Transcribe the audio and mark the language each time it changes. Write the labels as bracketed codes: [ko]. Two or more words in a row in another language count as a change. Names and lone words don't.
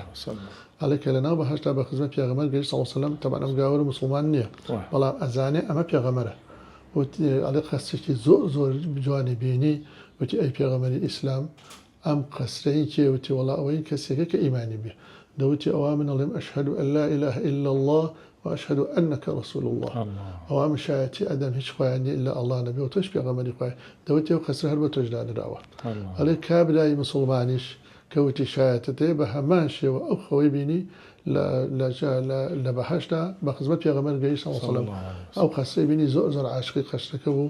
[ckb] ئەڵێ کە لەناو بەهەشتا بە خزمەت پێغەمبەر گەیشت سەڵ سەلەم تەبەن ئەم گاور موسڵمان نییە، بەڵام ئەزانێ ئەمە پێغەمبەرە. ئەڵێ قەسرێکی زۆر زۆر جوانی بینی وتی ئەی پێغەمبەری ئیسلام ئەم قەسرەی کێوتی وەڵا ئەوەی کەسێکە کە ئیمانی بێ دەوتی ئەوە من ئەڵێم [ar] ئەشهد ئەن لا إله إلا الله وأشهد أنك رسول الله. [ckb] ئەوە مشایەتی ئەدەم هیچ خوایانی [ar] إلا الله [ckb] نەبێ و تۆش پێغەمبەری خوای دەوتی ئەو قەسرە هەر بە تۆش دانراوە. ئەڵێ کابرای موسڵمانیش کەوتی شایەتت هەیە بە هەمان شێوە ئەو خەوەی بینی لە بەهەشتا بە خزمەت پێغەمبەر گەیشت سەڵ سەلەم ئەو قەسرەی بینی زۆر زۆر عاشقی قەسرەکە بوو.